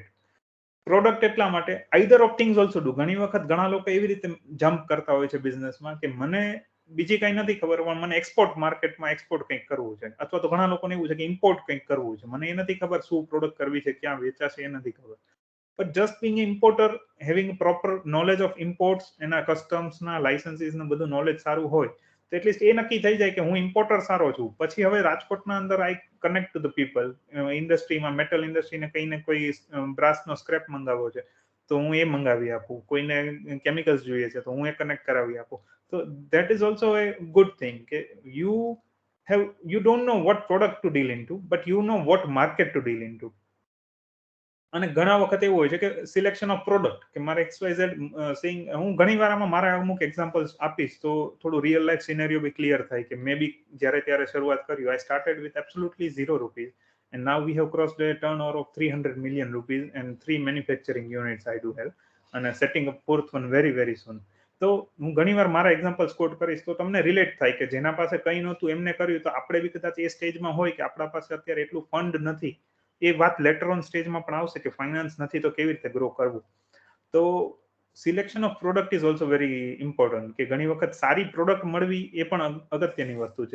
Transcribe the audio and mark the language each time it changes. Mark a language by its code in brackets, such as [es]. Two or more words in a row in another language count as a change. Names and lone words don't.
[en] પ્રોડક્ટ [gu] એટલા માટે [en] either of things also do. [gu] ઘણી વખત ઘણા લોકો એવી રીતે જમ્પ કરતા હોય છે બિઝનેસમાં કે મને બીજી કઈ નથી ખબર, પણ મને [en] export marketમાં [gu] એક્સપોર્ટ કંઈક કરવું છે, અથવા તો ઘણા લોકોને એવું છે કે ઇમ્પોર્ટ કંઈક કરવું છે. મને એ નથી ખબર શું પ્રોડક્ટ કરવી છે, ક્યાં વેચાશે એ નથી ખબર. [en] But just being an importer, having proper knowledge of imports, [gu] એના કસ્ટમ્સના લાઇસન્સીસનું બધું નોલેજ સારું હોય તો એટલીસ્ટ એ નક્કી થઈ જાય કે હું ઇમ્પોર્ટર સારો છું. પછી હવે રાજકોટના અંદર [en] I connect to the people, [gu] ઇન્ડસ્ટ્રીમાં, મેટલ ઇન્ડસ્ટ્રીને કઈ ને કોઈ બ્રાસનો સ્ક્રેપ મંગાવવો છે તો હું એ મંગાવી આપું, કોઈને કેમિકલ્સ જોઈએ છે તો હું એ કનેક્ટ કરાવી આપું. [en] તો that is also a good thing, કે you don't know what product to deal into, but you know what market to deal into. [gu] અને ઘણા વખત એવું હોય છે કે [en] selection of product, [gu] કે મારે XYZ સેઇંગ, હું ઘણી વાર આમાં મારા અમુક એક્ઝામ્પલ્સ આપીશ તો થોડું [en] real life scenario [gu] બી ક્લિયર થાય, કે [en] maybe [gu] જ્યારે ત્યારે શરૂઆત કર્યું, [en] I started with absolutely ₹0, and now we have crossed a turnover of 300 million rupees and 3 manufacturing units I do have, and setting up fourth one very very soon. [gu] તો હું ઘણી વાર મારા એક્ઝામ્પલ્સ કોટ કરીશ તો તમને રિલેટ થાય કે જેના પાસે કંઈ નહોતું એમને કર્યું, તો આપણે બી કદાચ એ સ્ટેજમાં હોય કે આપણા પાસે અત્યારે એટલું ફંડ નથી. એ વાત [en] later on [gu] સ્ટેજમાં પણ આવશે કે ફાઇનાન્સ નથી તો કેવી રીતે ગ્રો કરવું. તો [en] selection of product is also very important, [gu] કે ઘણી વખત સારી પ્રોડક્ટ મળવી એ પણ અગત્યની વસ્તુ છે.